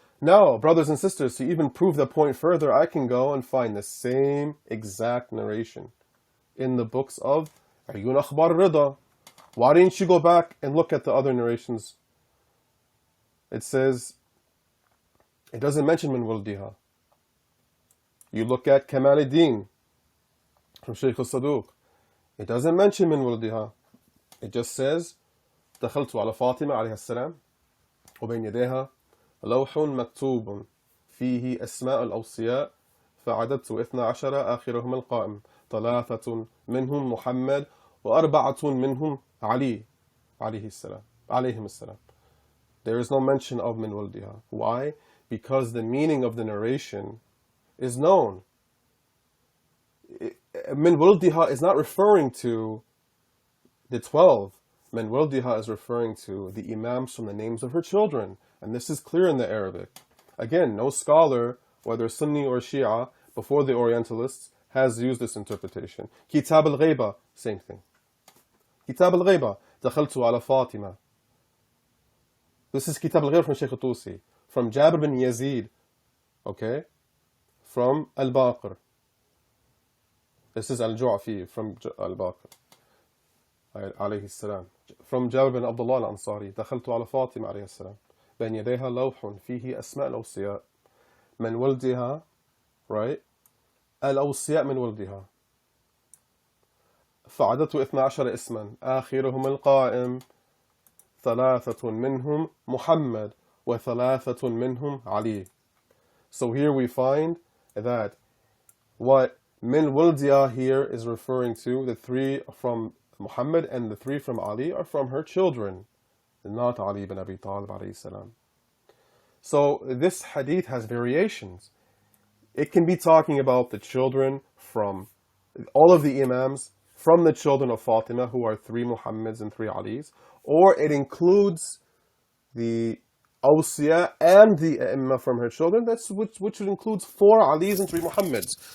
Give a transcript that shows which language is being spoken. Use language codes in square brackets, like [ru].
[en] Now, brothers and sisters, to even prove that point further, I can go and find the same exact narration in the books of Ayun Akhbar Rida. Why didn't you go back and look at the other narrations? It says, it doesn't mention min waldiha. You look at Kamal ad-Din from Shaykh al-Saduq. It doesn't mention min waldiha. It just says, [ar] دخلت على فاطمة عليه السلام وبين يديها لوح مكتوب فيه أسماء الأوصياء فعددت 12 آخرهم القائم 3 منهم محمد و4 منهم علي عليهم السلام. [en] There is no mention of min waldiha. Why? Because the meaning of the narration is known. Min waldiha is not referring to the 12. Min waldiha is referring to the imams from the names of her children. And this is clear in the Arabic. Again, no scholar, whether Sunni or Shia, before the Orientalists, has used this interpretation. Kitab al-Ghayba, same thing. [ar] Kitab al-Ghayba, دخلت على فاطمة. [en] This is Kitab al-Ghayba from Shaykh al-Tusi. From Jabir bin Yazid, okay? From al-Baqir. This is al-Ju'afi from al-Baqir, alayhi salam. [ar] From Jabir bin Abdullah al-Ansari, دخلت على فاطمة عليه السلام. بين يديها لوح فيه أسماء الأوصياء من ولدها, right? الأوصياء من ولدها. فعددت 12 اسما آخرهم القائم 3 منهم محمد و3 منهم علي. [en] So here we find that what min wuldiya here is referring to, the 3 from Muhammad and the 3 from Ali are from her children, not Ali ibn Abi Talib alayhi salam. So this hadith has variations. It can be talking about the children from all of the imams, from the children of Fatima, who are 3 Muhammads and 3 Alis, or it includes the Awsiya and the Imma from her children, which includes 4 Alis and 3 Muhammads.